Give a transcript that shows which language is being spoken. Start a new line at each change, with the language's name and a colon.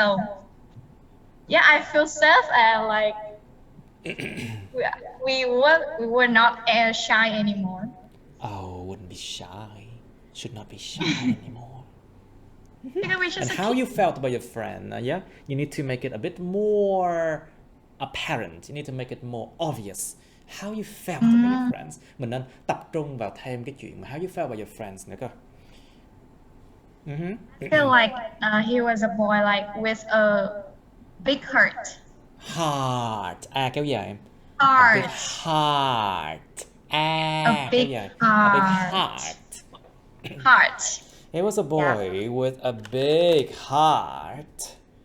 English: So yeah, I feel safe and like we were not as shy anymore. Oh, wouldn't be shy. Should not be shy anymore. Because we just And how you felt about your friend? Yeah, you need to make it a bit more apparent. You need to make it more obvious. How you felt about your friends.
Vietnamese: Mình nên tập trung vào thêm cái chuyện mà
English: how you felt about your friends
Vietnamese: nữa cơ.
English: I feel like he was a boy like with a big heart.
Vietnamese: Heart. Kéo dài em.
English: Heart. A big heart. A big
Vietnamese: kéo dài.
English: heart. A big heart. Heart. He was a boy with a big heart.